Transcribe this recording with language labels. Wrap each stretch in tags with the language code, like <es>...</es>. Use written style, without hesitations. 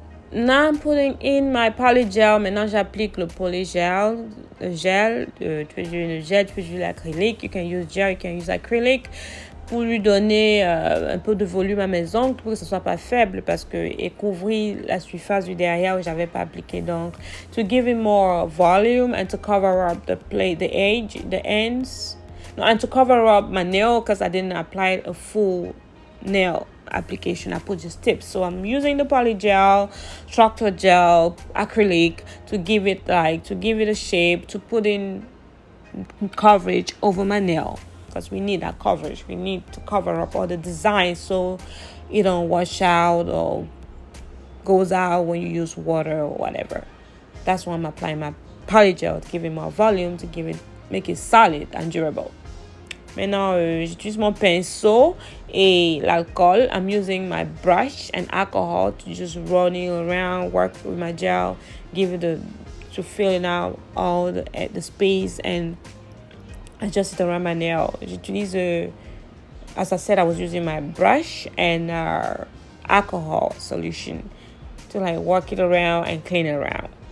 <en>Now I'm putting in my polygel.</en> <fr>Maintenant, j'applique le polygel, le gel. Tu peux utiliser l'acrylique.</fr> <en>You can use gel, you can use acrylic.</en> <fr>Pour lui donner un peu de volume à mes ongles, pour que ce soit pas faible, parce que et couvrir la surface du derrière où j'avais pas appliqué d'ongles.</fr> <en>To give it more volume and to cover up the ends. No, and to cover up my nail because I didn't apply a full nail application. I put just tips. So I'm using the polygel, structural gel, acrylic to give it a shape, to put in coverage over my nail. because we need that coverage. We need to cover up all the designs so it don't wash out or goes out when you use water or whatever. That's why I'm applying my polygel to give it more volume, to make it solid and durable.</en> <fr>Maintenant, j'utilise mon pinceau et l'alcool.</fr> <en>I'm using my brush and alcohol to just run it around, work with my gel, to fill out all the space and adjust it around my nail.</en> <fr>J'utilise,</fr> <en>as I said, I was using my brush and alcohol solution to like work it around and clean it around.</en>